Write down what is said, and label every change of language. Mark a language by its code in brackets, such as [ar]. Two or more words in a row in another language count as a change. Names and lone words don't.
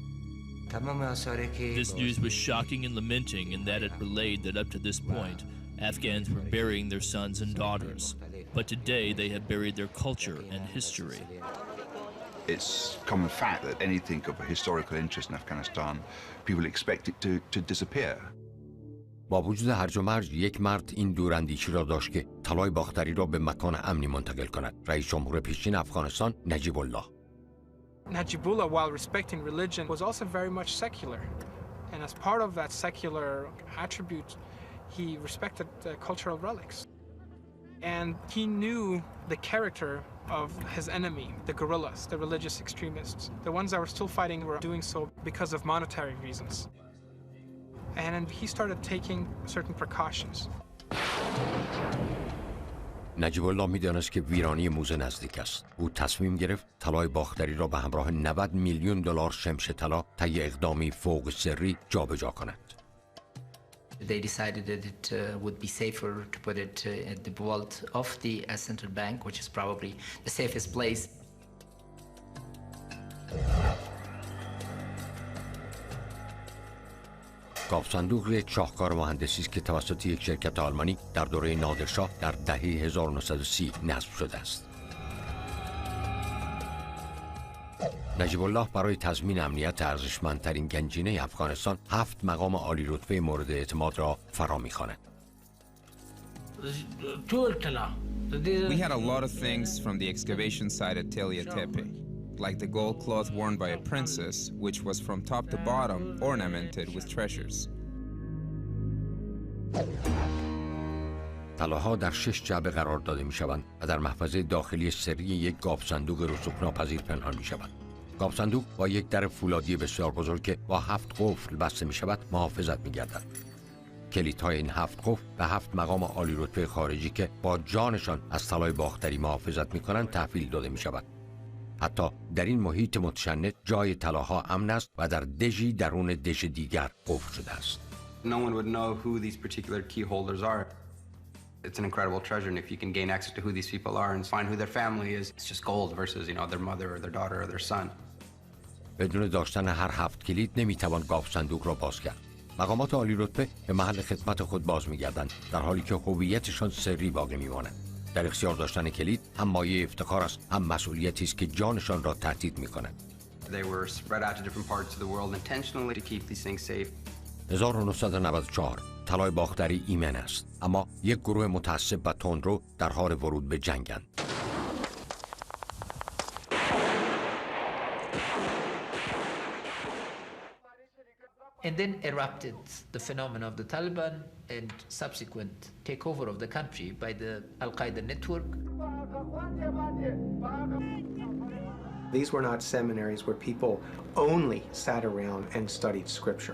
[en] This news was shocking and lamenting in that it relayed that up to this point, Afghans were burying their sons and daughters, but today they have buried their culture and history. It's common fact that anything of a historical interest in Afghanistan, people expect it to disappear. [fa] با وجود هرج و مرج یک مرد این دوراندیشی را داشت که طلای باختری را به مکان امنی منتقل کند. رئیس جمهور پیشین افغانستان نجیب الله. [en] Najibullah, while respecting religion, was also very much secular. And as part of that secular attribute, he respected cultural relics. And he knew the character of his enemy, the guerrillas, the religious extremists. The ones that were still fighting were doing so because of monetary reasons. and he started taking certain precautions. [fa] نجیب الله می‌دانست که ویرانی موزه نزدیک است. او تصمیم گرفت طلای باختری را به همراه 90 میلیون دلار شمش طلا طی اقدامی فوق سری جابجا کند. [en] They decided that it would be safer to put it at the vault of the central bank, which is probably the safest place. [fa] گاو صندوق یک شاهکار مهندسی است که توسط یک شرکت آلمانی در دوره نادرشاه در دهه 1930 نصب شده است. نجیب الله برای تضمین امنیت ارزشمندترین گنجینه افغانستان 7 مقام عالی رتبه مورد اعتماد را فرا می‌خواند. [en] We had a lot of things from the excavation site at Telia Tepe, like the gold cloth worn by a princess, which was from top to bottom ornamented with treasures. [fa] طلاها در 6 جعبه قرار داده می‌شوند و در محفظه داخلی سری یک گاو صندوق رسوب‌ناپذیر پنهان می‌شوند. گاو صندوق با یک در فولادی بسیار بزرگ که با 7 قفل بسته می‌شود محافظت می‌گردد. کلیدهای این 7 قفل به 7 مقام عالی رتبه خارجی که با جانشان از طلای باختری محافظت می‌کنند تحویل داده می‌شود. حتی در این محیط متشنج جای طلاها امن است و در دژی درون دژ دیگر قفل شده است. [en] No one would know who these particular key holders are. It's an incredible treasure, and if you can gain access to who these people are and find who their family is, it's just gold versus, their mother or their daughter or their son. [fa] بدون داشتن هر 7 کلید نمیتوان گاو صندوق را باز کرد. مقامات عالی رتبه به محل خدمت خود باز می‌گردند در حالی که هویتشان سری باقی می‌ماند. در اختیار داشتن کلید هم مایه افتخار است، هم مسئولیتی است که جانشان را تهدید می‌کند. [en] They were spread out to different parts of the world intentionally to keep these things safe. [fa] 1994 طلای باختری ایمن است، اما یک گروه متعصب و تندرو در حال ورود به جنگند. [en] And then erupted the phenomenon of the Taliban and subsequent takeover of the country by the Al-Qaeda network. These were not seminaries where people only sat around and studied scripture.